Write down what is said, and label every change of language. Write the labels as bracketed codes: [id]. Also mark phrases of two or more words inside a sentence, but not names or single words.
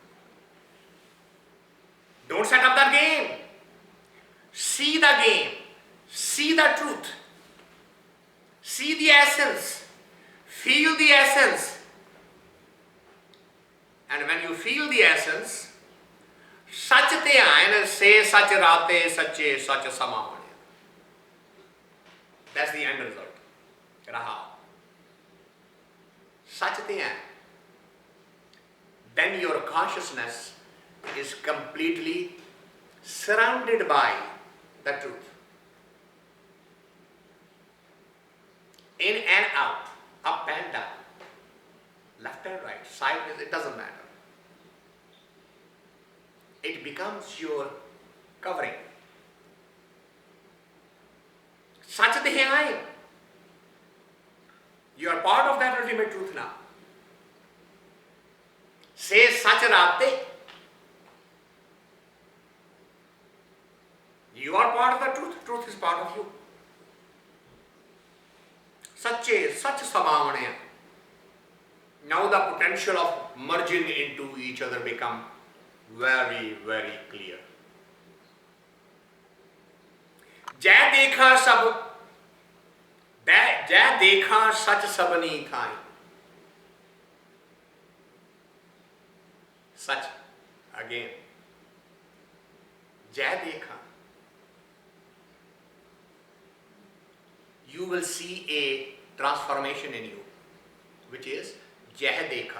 [en] Don't set up that game. See the game. See the truth. See the essence. Feel the essence. And when you feel the essence, [pa] ਸਚਿ ਧਿਆਇਨਿ ਸੇ ਸਚ ਰਤੇ ਸਚੈ ਸਚਿ ਸਮਾਵਣਿਆ. [en] That's the end result. [pa] Rahaa-o. Sach-te-aa-in. [en] Then your consciousness is completely surrounded by the truth. In and out, up and down, left and right, sideways, it doesn't matter. It becomes your covering. [pa] ਸਚਿ ਧਿਆਇਨਿ. [en] You are part of that ultimate truth now. [pa] ਸੇ ਸਚ ਰਤੇ. [en] You are part of the truth. Truth is part of you. [pa] ਸਚੈ ਸਚਿ ਸਮਾਵਣਿਆ. [en] Now the potential of merging into each other become very, very clear. [pa] ਜਿਉ ਦੇਖਾ ਸਚੁ ਸਭਨੀ ਥਾਈ. [en] Such again. [pa] Jee-o. [en] You will see a transformation in you, which is jee-o.